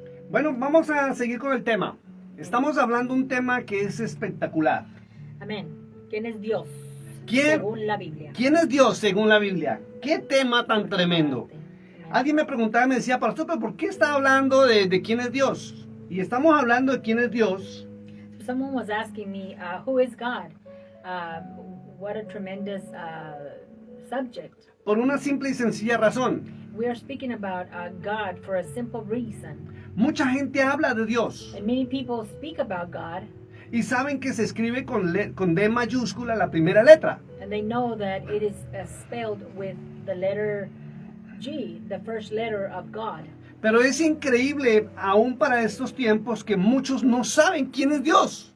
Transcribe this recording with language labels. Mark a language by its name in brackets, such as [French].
[Spanish] Bueno, vamos a seguir con el tema. Estamos hablando de un tema que es espectacular. Amén. ¿Quién es Dios? Según la Biblia. ¿Quién es Dios según la Biblia? ¿Qué tema tan tremendo? Alguien me preguntaba, me decía, pastor, ¿pero por qué está hablando de quién es Dios? Y estamos hablando de quién es Dios. [English] Someone was asking me, who is God? What a tremendous subject. [Spanish] Por una simple y sencilla razón. [English] We are speaking about God for a simple reason. [Spanish] Mucha gente habla de Dios. [English] And many people speak about God. [Spanish] Y saben que se escribe con D mayúscula la primera letra. [English] And they know that it is spelled with the letter G, the first letter of God. [Spanish] Pero es increíble, aún para estos tiempos, que muchos no saben quién es Dios.